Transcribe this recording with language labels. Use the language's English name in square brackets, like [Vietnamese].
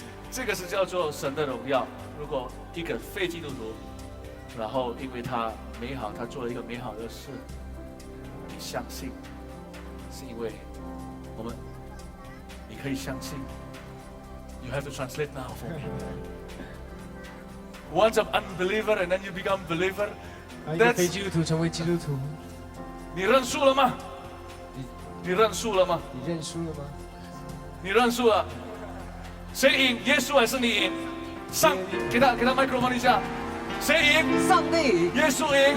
[Chinese] 这个是叫做神的荣耀。如果一个非基督徒，然后因为他美好，他做了一个美好的事，你相信，是因为我们，你可以相信。 [English] You have to translate now for me. Once an unbeliever and then you become believer. [Chinese] 一个非基督徒成为基督徒，你认输了吗？你认输了吗？你认输了吗？你认输了。谁赢？耶稣还是你赢？上，给他麦克风一下。谁赢？上帝，耶稣赢，